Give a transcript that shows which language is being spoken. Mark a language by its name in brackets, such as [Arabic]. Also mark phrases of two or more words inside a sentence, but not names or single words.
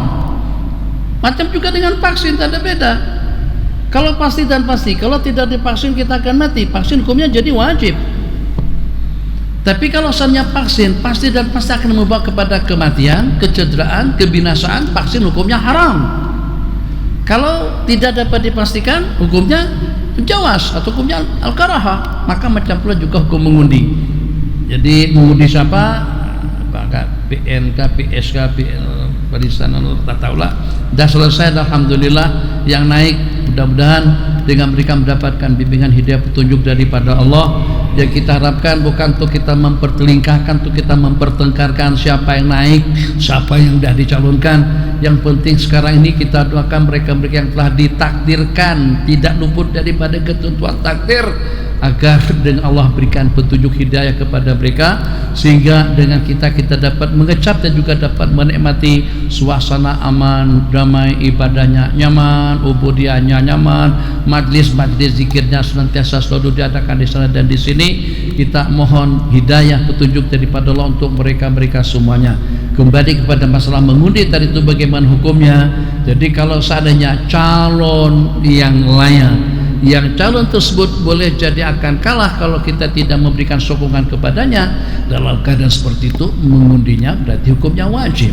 [Malay] Macam juga dengan vaksin, tak ada beda. Kalau pasti dan pasti, kalau tidak divaksin kita akan mati, vaksin hukumnya jadi wajib. Tapi kalau misalnya vaksin pasti dan pasti akan membawa kepada kematian, kecederaan, kebinasaan, vaksin hukumnya haram. Kalau tidak dapat dipastikan, hukumnya jawas atau hukumnya al-karahah. Maka macam pula juga hukum mengundi. Jadi mengundi siapa? Apakah PNK, PSK, barisan, tak tahulah. Dah selesai, alhamdulillah. Yang naik mudah-mudahan dengan mereka mendapatkan bimbingan hidayah petunjuk daripada Allah. Yang kita harapkan bukan untuk kita mempertelingkahkan, untuk kita mempertengkarkan siapa yang naik, siapa yang sudah dicalonkan. Yang penting sekarang ini kita doakan mereka-mereka yang telah ditakdirkan tidak luput daripada ketentuan takdir, agar dengan Allah berikan petunjuk hidayah kepada mereka, sehingga dengan kita dapat mengecap dan juga dapat menikmati suasana aman, damai, ibadahnya nyaman, ubudiahnya nyaman, majlis-majlis zikirnya senantiasa selalu diadakan di sana dan di sini. Kita mohon hidayah petunjuk daripada Allah untuk mereka-mereka semuanya. Kembali kepada masalah mengundi tadi itu bagaimana hukumnya. Jadi kalau seandainya calon yang layak, yang calon tersebut boleh jadi akan kalah kalau kita tidak memberikan sokongan kepadanya, dalam keadaan seperti itu mengundinya berarti hukumnya wajib.